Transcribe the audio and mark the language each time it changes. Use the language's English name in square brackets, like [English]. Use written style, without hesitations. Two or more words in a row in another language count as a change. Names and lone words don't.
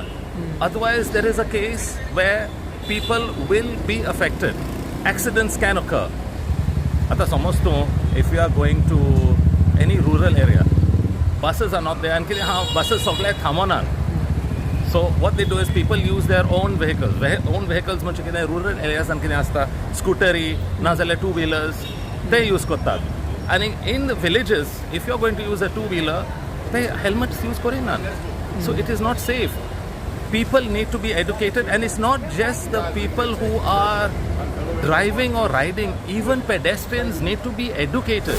[English] Otherwise, there is a case where people will be affected. Accidents can occur. [Konkani] Ata samajto, [English] if you are going to any rural area, buses are not there, and buses [Konkani] sagle thamanar. [English] So what they do is people use their own vehicles. Own vehicles [Konkani] म्हणजे कितें [English] rural areas and [Konkani] कितें आसता scootery, ना जाल्यार [English] two-wheelers, they use kottag. And in the villages, if you are going to use a two-wheeler, they helmets use korinan. So it is not safe. People need to be educated, and it's not just the people who are driving or riding. Even pedestrians need to be educated.